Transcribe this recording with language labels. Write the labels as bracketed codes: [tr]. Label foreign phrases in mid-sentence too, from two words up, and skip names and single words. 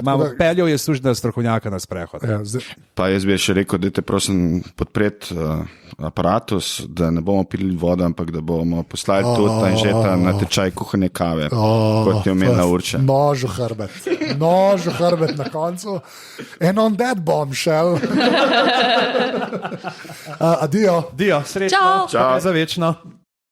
[sl] Peljal je služnega strokovnjaka na sprehod. Ja, pa jaz bi še rekel, da te prosim podpreti aparatus, da ne bomo pili vodo, ampak da bomo poslali tudi Anžeta na tečaj kuhanje kave, kot je omenila Urša. Nož v hrbet na koncu. [en] And on that bombshell. [sl] Adijo. Dio, srečno. Čau. Za večno.